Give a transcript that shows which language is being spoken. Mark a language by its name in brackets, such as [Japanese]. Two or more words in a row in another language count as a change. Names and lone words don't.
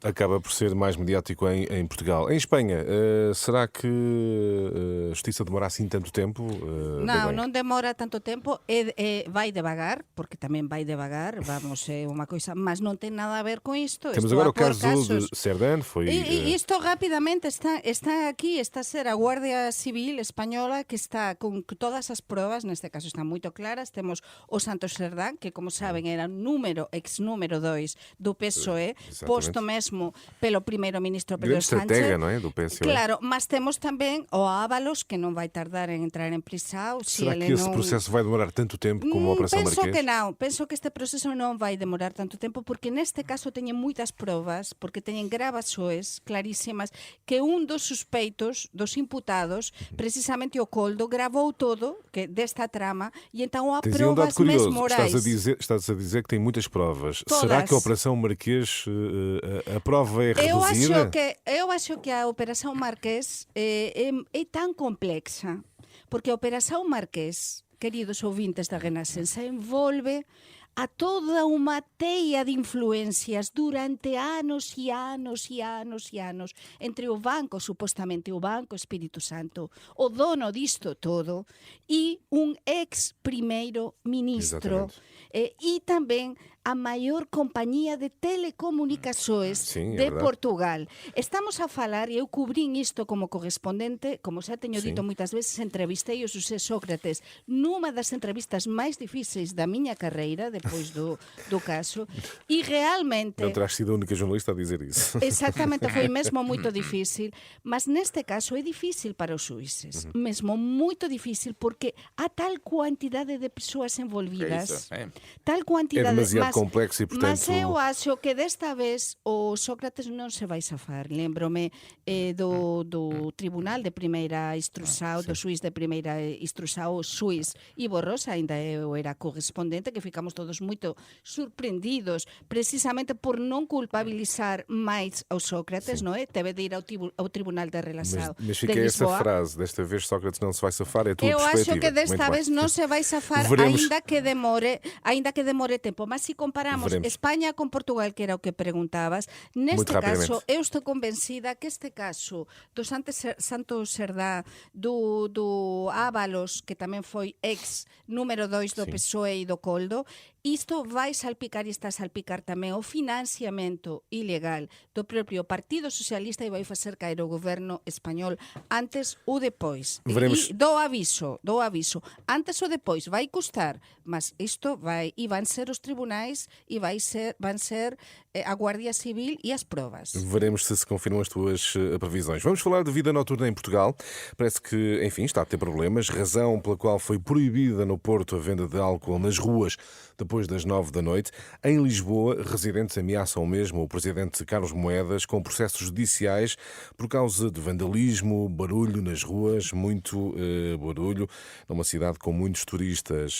[Portuguese] Acaba por ser mais mediático em Portugal. Em Espanha, será que a justiça demora assim tanto tempo? Não demora tanto tempo. Vai devagar, porque também vai devagar. Vamos, é uma coisa, mas não tem nada a ver com isto. Temos agora o caso de Serdán. [Galician] E isto rapidamente está aquí, está a ser a Guardia Civil Española que está con todas as probas, neste caso están moito claras. Temos o Santos Serdán, que como saben era ex número 2 do PSOE, posto mesmo pelo primeiro ministro Pedro [Portuguese] Grande [Galician] Sánchez. [Portuguese] estratega, não é, do PSOE. [Galician] Claro, mas temos tamén o Ábalos, que non vai tardar en entrar en prisão. [Portuguese] Será que esse processo vai demorar tanto tempo como a Operação Marquês? [Galician] Penso que este proceso non vai demorar tanto tempo, porque neste caso teñen moitas probas, porque teñen gravações clarísimas que un dos suspeitos, dos imputados, precisamente o Coldo, gravou todo desta trama e então há [Portuguese] Tens aí um dado [Galician] provas [Portuguese] curioso. [Galician] mesmo orais. [Portuguese] Estás a dizer que tem muitas provas. [Galician] Todas. [Portuguese] Será que a Operação Marquês, a prova é reduzida? [Galician] Eu acho que a Operação Marquês é tan complexa, porque a Operação Marquês, queridos ouvintes da Renascença, envolve a toda unha teia de influencias durante anos e anos e anos e anos entre o banco, supostamente o Banco Espírito Santo, o dono disto todo, e un ex primeiro ministro, e tamén a maior compañía de telecomunicações de Portugal. Estamos a falar, e eu cubrín isto como correspondente, como xa teño dito moitas veces, entrevistei o José Sócrates nunha das entrevistas máis difíceis da miña carreira, depois do caso, e realmente... [Portuguese] Não terás sido a única jornalista a dizer isso. [Galician] Exactamente, foi mesmo moito difícil, mas neste caso é difícil para os xuíces, mesmo moito difícil, porque há tal quantidade de persoas envolvidas, tal quantidade... [Portuguese] É demasiado complexo e, portanto... [Galician] Mas eu acho que desta vez o Sócrates non se vai safar. Lembro-me do Tribunal de Primeira Instrução, do xuiz de Primeira Instrução, o xuiz Ivo Rosa, ainda eu era correspondente, que ficamos todos moito surpreendidos, precisamente por non culpabilizar máis ao Sócrates, non é? Teve de ir ao Tribunal de Relação [Portuguese] mas fica [Galician] de [Portuguese] essa [Galician] Lisboa. [Portuguese] frase, desta vez Sócrates não se vai safar, é tudo [Galician] Eu [Portuguese] perspectiva. [Galician] acho que desta vez non se vai safar, ainda que demore tempo. Mas se comparamos España con Portugal, que era o que preguntabas, neste caso, eu estou convencida que este caso do Santos Serdá, do Ábalos, que tamén foi ex número 2 do PSOE e do Coldo, isto vai salpicar e está a salpicar tamén o financiamento ilegal do propio Partido Socialista e vai facer caer o goberno español antes ou depois. [Portuguese] Veremos. [Galician] E dou aviso, antes ou depois vai custar, mas isto vai, e van ser os tribunais máis e van ser a Guardia Civil e as probas. [Portuguese] Veremos se confirmam as tuas previsões. Vamos falar de vida noturna em Portugal. Parece que, enfim, está a ter problemas, razão pela qual foi proibida no Porto a venda de álcool nas ruas depois das 9 da noite. Em Lisboa, residentes ameaçam mesmo o presidente Carlos Moedas com processos judiciais por causa de vandalismo, barulho nas ruas, muito barulho, numa cidade com muitos turistas.